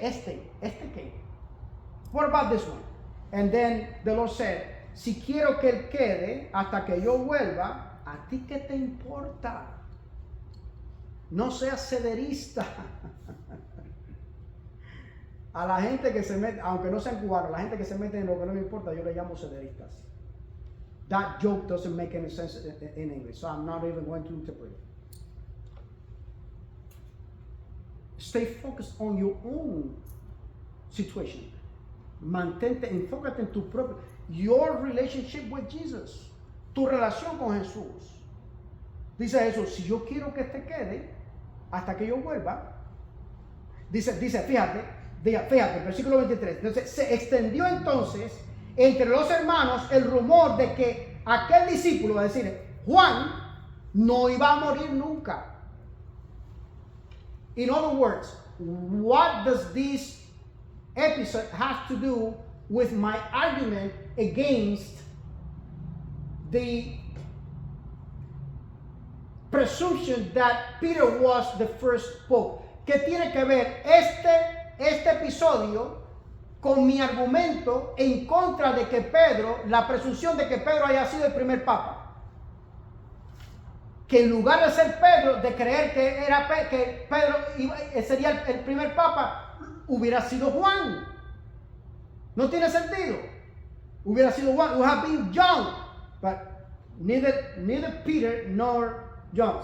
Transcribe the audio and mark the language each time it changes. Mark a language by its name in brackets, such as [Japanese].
[Spanish] Este qué? [English] What about this one? And then the Lord said, [Spanish] si quiero que él quede hasta que yo vuelva, ¿a ti qué te importa? No seas cederista. A la gente que se mete, aunque no sean cubanos, la gente que se mete en lo que no me importa, yo le llamo cederistas. [English] That joke doesn't make any sense in English, so I'm not even going to interpret it. Stay focused on your own situation. [Spanish] Enfócate en tu propio, [English] your relationship with Jesus, [Spanish] tu relación con Jesús. Dice Jesús, si yo quiero que te quede hasta que yo vuelva, dice, fíjate, versículo 23, entonces, se extendió entonces entre los hermanos el rumor de que aquel discípulo, va a decir, Juan, no iba a morir nunca. [English] In other words, what does this episode have to do with my argument against the presumption that Peter was the first pope? [Spanish] ¿Qué tiene que ver este episodio con mi argumento en contra de que la presunción de que Pedro haya sido el primer papa? Que en lugar de ser Pedro, de creer que Pedro sería el primer papa, hubiera sido Juan. No tiene sentido. Hubiera sido Juan. [English] It would have been John, but neither Peter nor John.